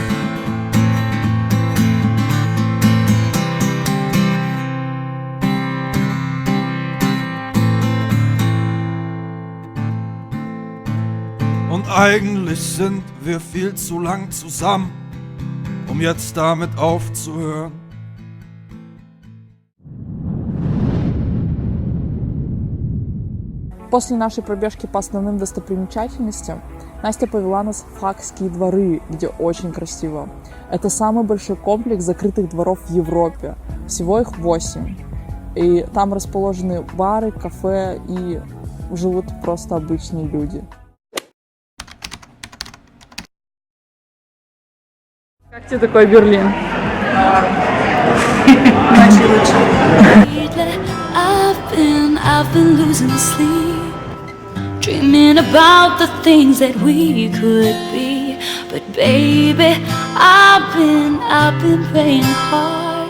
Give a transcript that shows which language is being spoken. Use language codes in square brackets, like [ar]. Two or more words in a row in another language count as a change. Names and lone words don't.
[de] Und eigentlich sind wir viel zu lang zusammen, um jetzt damit aufzuhören. [ru] После нашей пробежки по основным достопримечательностям Настя повела нас в Хагские дворы, где очень красиво. Это самый большой комплекс закрытых дворов в Европе. Всего их 8. И там расположены бары, кафе и живут просто обычные люди. Как тебе такой Берлин? [en] I've been losing sleep, dreaming about the things that we could be. But baby, I've been praying hard.